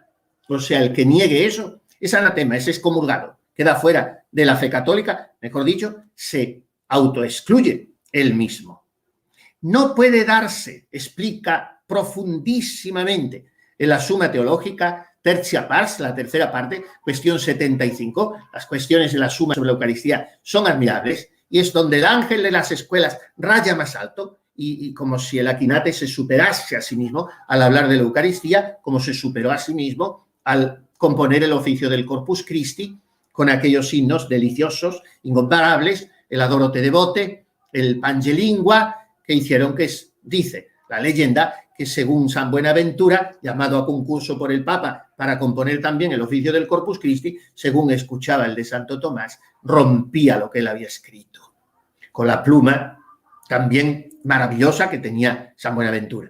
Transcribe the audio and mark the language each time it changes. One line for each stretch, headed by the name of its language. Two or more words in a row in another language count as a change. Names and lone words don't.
Spanish: O sea, el que niegue eso es anatema, es excomulgado, queda fuera de la fe católica, mejor dicho, se autoexcluye él mismo. No puede darse, explica profundísimamente en la Suma Teológica,
Latin: tertia pars,
Spanish: la tercera parte, cuestión 75, las cuestiones de la Suma sobre la Eucaristía son admirables, y es donde el ángel de las escuelas raya más alto, y como si el Aquinate se superase a sí mismo al hablar de la Eucaristía, como se superó a sí mismo al componer el oficio del Corpus Christi, con aquellos himnos deliciosos, incomparables, el Adoro te devote, el Pange Lingua, que hicieron que dice la leyenda que según San Buenaventura, llamado a concurso por el Papa para componer también el oficio del Corpus Christi, según escuchaba el de Santo Tomás, rompía lo que él había escrito, con la pluma también maravillosa que tenía San Buenaventura.